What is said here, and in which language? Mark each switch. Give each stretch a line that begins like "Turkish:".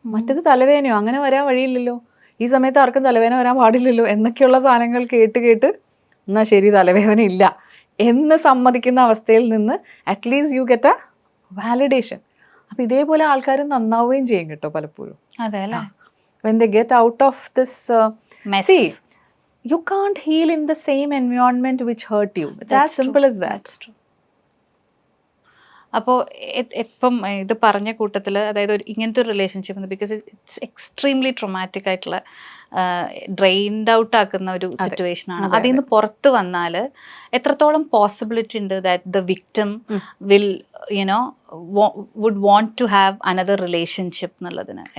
Malayalam: മറ്റത് തലവേദനയോ അങ്ങനെ വരാൻ വഴിയില്ലല്ലോ, ഈ സമയത്ത് ആർക്കും തലവേദന വരാൻ പാടില്ലല്ലോ എന്നൊക്കെയുള്ള സാധനങ്ങൾ കേട്ട് എന്നാൽ ശരി തലവേദന ഇല്ല എന്ന് സമ്മതിക്കുന്ന അവസ്ഥയിൽ നിന്ന്
English: At least you get a validation.
Malayalam: അപ്പം ഇതേപോലെ ആൾക്കാർ നന്നാവുകയും ചെയ്യും കേട്ടോ പലപ്പോഴും.
English: when they get out of this mess. See, you can't heal in the same environment which hurt you. It's as simple as that. That's true.
Malayalam: അപ്പോൾ ഇപ്പം ഇത് പറഞ്ഞ കൂട്ടത്തിൽ അതായത് ഇങ്ങനത്തെ ഒരു relationship
English: because it's extremely traumatic
Malayalam: ആയിട്ടുള്ള ഡ്രെയിൻഡ് ഔട്ട് ആക്കുന്ന ഒരു സിറ്റുവേഷൻ ആണ്. അതിൽ നിന്ന് പുറത്ത് വന്നാൽ എത്രത്തോളം പോസിബിലിറ്റി ഉണ്ട്
English: that the victim will you know would want to have another relationship
Malayalam: എന്നുള്ളതിന്